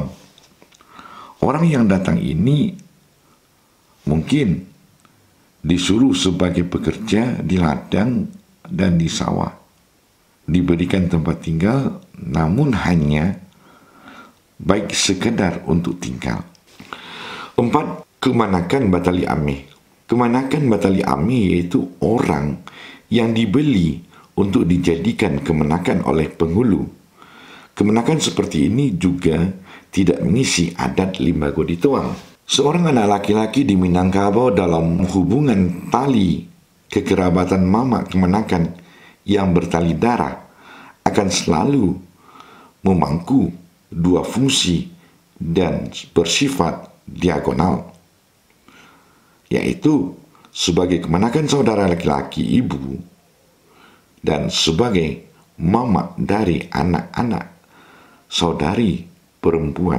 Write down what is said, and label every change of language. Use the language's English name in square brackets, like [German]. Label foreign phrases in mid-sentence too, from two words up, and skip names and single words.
[Indonesian] Orang yang datang ini mungkin disuruh sebagai pekerja di ladang dan di sawah, diberikan tempat tinggal, namun hanya baik sekedar untuk tinggal. 4. [Minangkabau] Kemanakan batali amih. Kemanakan batali amih [Indonesian] yaitu orang yang dibeli untuk dijadikan kemenakan oleh penghulu. Kemenakan seperti ini juga tidak mengisi [Minangkabau] adat limbago dituang. [Indonesian] Seorang anak laki-laki di Minangkabau dalam hubungan tali kekerabatan mama kemenakan yang bertali darah akan selalu memangku dua fungsi dan bersifat diagonal, yaitu sebagai kemenakan saudara laki-laki ibu dan sebagai mama dari anak-anak saudari perempuan.